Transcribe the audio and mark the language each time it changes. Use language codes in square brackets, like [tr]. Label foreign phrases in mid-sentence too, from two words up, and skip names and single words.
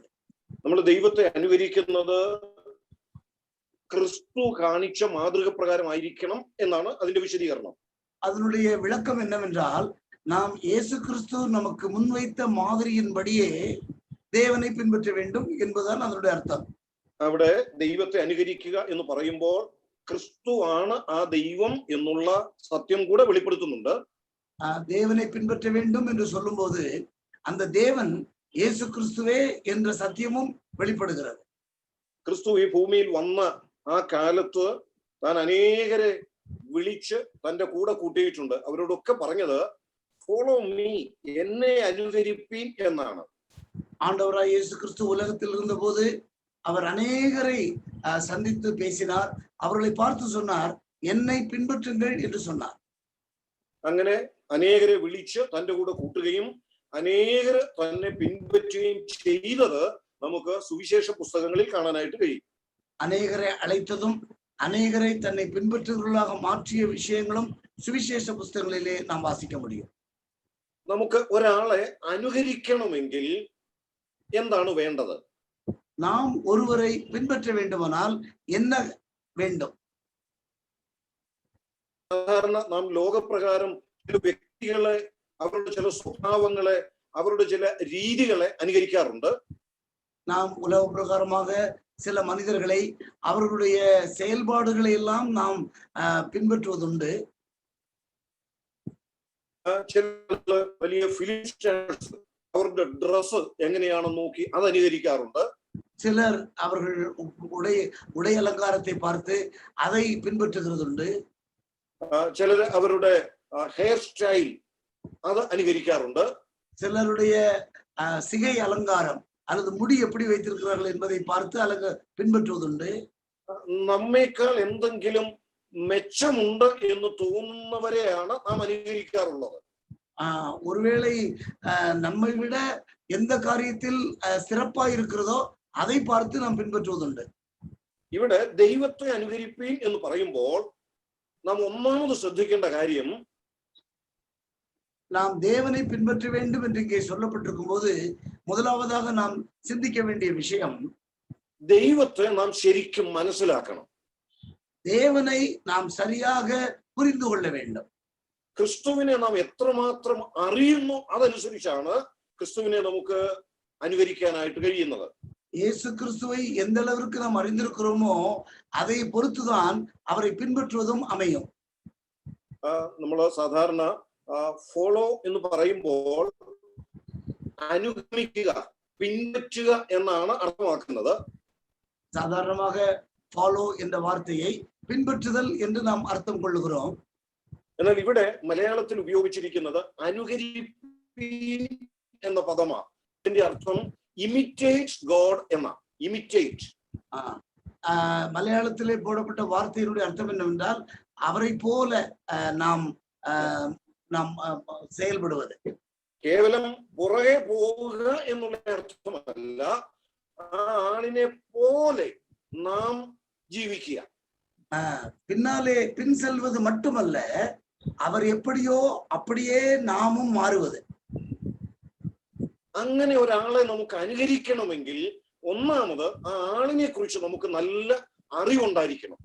[ml] നമ്മൾ ദൈവത്തെ അനുകരിക്കുന്നത് ക്രിസ്തു കാണിച്ച മാതൃക പ്രകാരമായിരിക്കണം എന്നാണ് അതിന്റെ വിശദീകരണം. [ta] அதனுடைய விளக்கம் என்னவென்றால் நாம் இயேசு கிறிஸ்து நமக்கு முன்வைத்த மாதிரியின்படியே தேவனை பின்பற்ற வேண்டும் என்பதுதான் அதனுடைய அர்த்தம். [ml] അവിടെ ദൈവത്തെ അനുകരിക്കുക എന്ന് പറയുമ്പോൾ ക്രിസ്തു ആണ് ആ ദൈവം എന്നുള്ള സത്യം കൂടെ വെളിപ്പെടുത്തുന്നുണ്ട്. [ta] தேவனை பின்பற்ற வேண்டும் என்று சொல்லும் போது அந்த தேவன் இயேசு கிறிஸ்துவே என்ற சத்தியமும் வெளிப்படுகிறது. [ml] ക്രിസ്തു ഈ ഭൂമിയിൽ വന്ന ആ കാലത്ത് താൻ അനേകരെ വിളിച്ച് തന്റെ കൂടെ കൂട്ടിയിട്ടുണ്ട്. അവരോടൊക്കെ പറഞ്ഞത് [en] follow me, [ml] എന്നെ അനുകരിപ്പീൻ എന്നാണ്. [ta] ஆண்டவராய் இயேசு கிறிஸ்து உலகத்தில் இருந்த போது அவர் அநேகரை சந்தித்து பேசினார். அவர்களை பார்த்து சொன்னார், என்னை பின்பற்றுங்கள் என்று சொன்னார். [ml] അങ്ങനെ അനേകരെ വിളിച്ച് തന്റെ കൂടെ കൂട്ടുകയും അനേകർ തന്നെ പിൻപറ്റുകയും ചെയ്തത് നമുക്ക് സുവിശേഷ പുസ്തകങ്ങളിൽ കാണാനായിട്ട് കഴിയും. [ta] அநேகரை அழைத்ததும் அநேகரை தன்னை பின்பற்றுவர்களாக மாற்றிய விஷயங்களும் சுவிசேஷ புஸ்தகங்களிலே நாம் வாசிக்க முடியும். [ml] നമുക്ക് ഒരാളെ അനുകരിക്കണമെങ്കിൽ എന്താണ് വേണ്ടത്? [ta] நாம் ஒருவரை பின்பற்ற வேண்டுமானால் என்ன வேண்டும்? [ml] സാധാരണ നാം ലോകപ്രകാരം ചില വ്യക്തികളെ, അവരുടെ ചില സ്വഭാവങ്ങളെ, അവരുടെ ചില രീതികളെ അനുകരിക്കാറുണ്ട്. [ta] நாம் உலக பிரகாரமாக சில மனிதர்களை அவர்களுடைய செயல்பாடுகளை எல்லாம் நாம் பின்பற்றுவதுண்டு. [ml] ചില വലിയ [en] film stars [ml] അവരുടെ ഡ്രസ് എങ്ങനെയാണെന്ന് നോക്കി അത് അനുകരിക്കാറുണ്ട്. [ta] சிலர் அவர்கள் உடை அலங்காரத்தை பார்த்து அதை பின்பற்றுகிறதுண்டு. [ml] ചിലർ അവരുടെ [en] hair style [ml] അത് അനുകരിക്കാറുണ്ട്. [ta] சிலருடைய சிகை அலங்காரம் அல்லது முடி எப்படி வைத்திருக்கிறார்கள் என்பதை பார்த்து அல்லது பின்பற்றுவதுண்டு. [ml] നമ്മേക്കാൾ എന്തെങ്കിലും മെച്ചമുണ്ട് എന്ന് തോന്നുന്നവരെയാണ് നാം അനുകരിക്കാറുള്ളത്. [ta] ஒருவேளை நம்மை விட எந்த காரியத்தில் சிறப்பா இருக்கிறதோ அதை பார்த்து நாம் பின்பற்றுவதுண்டு. [ml] ഇവിടെ ദൈവത്തെ അനുകരിപ്പീൻ എന്ന് പറയുമ്പോൾ നാം ഒന്നാമത് ശ്രദ്ധിക്കേണ്ട കാര്യം, [ta] நாம் தேவனை பின்பற்ற வேண்டும் என்று இங்கே சொல்லப்பட்டிருக்கும் போது முதலாவதாக நாம் சிந்திக்க வேண்டிய விஷயம், [ml] ദൈവത്തെ നാം ശരിക്കും മനസ്സിലാക്കണം. [ta] தேவனை நாம் சரியாக புரிந்து கொள்ள வேண்டும். [ml] ക്രിസ്തുവിനെ നാം എത്രമാത്രം അറിയുന്നു അതനുസരിച്ചാണ് ക്രിസ്തുവിനെ നമുക്ക് അനുകരിക്കാനായിട്ട് കഴിയുന്നത്. [ta] இயேசு கிறிஸ்துவை எந்த அளவிற்கு நாம் அறிந்திருக்கிறோமோ அதை பொறுத்துதான் அவரை பின்பற்றுவதும் அமையும். [ml] നമ്മൾ സാധാരണ ഫോളോ എന്ന് പറയുമ്പോൾ അനുഗമിക്കുക, പിൻപറ്റുക എന്നാണ് അർത്ഥമാക്കുന്നത്. [ta] சாதாரணமாக ஃபாலோ என்ற வார்த்தையை பின்பற்றுதல் என்று நாம் அர்த்தம் கொள்ளுகிறோம். [ml] എന്നാൽ ഇവിടെ മലയാളത്തിൽ ഉപയോഗിച്ചിരിക്കുന്നത് അനുകരിപ്പീൻ എന്ന പദമാണ്. ഇതിന്റെ അർത്ഥം [en] imitate God [ml] എന്ന. ഇമിറ്റേറ്റ്. [ta] மலையாளத்திலே போடப்பட்ட வார்த்தையினுடைய அர்த்தம் என்னவென்றால் அவரை போல நாம் நாம் செயல்படுவது. [ml] കേവലം പുറകെ പോവുക എന്നുള്ള അർത്ഥമല്ല, ആ ആളിനെ പോലെ നാം ജീവിക്കുക. [ta] பின்னாலே பின் செல்வது மட்டுமல்ல, அவர் எப்படியோ அப்படியே நாமும் மாறுவது. [ml] അങ്ങനെ ഒരാളെ നമുക്ക് അനുകരിക്കണമെങ്കിൽ ഒന്നാമത് ആ ആളിനെ കുറിച്ച് നമുക്ക് നല്ല അറിവുണ്ടായിരിക്കണം.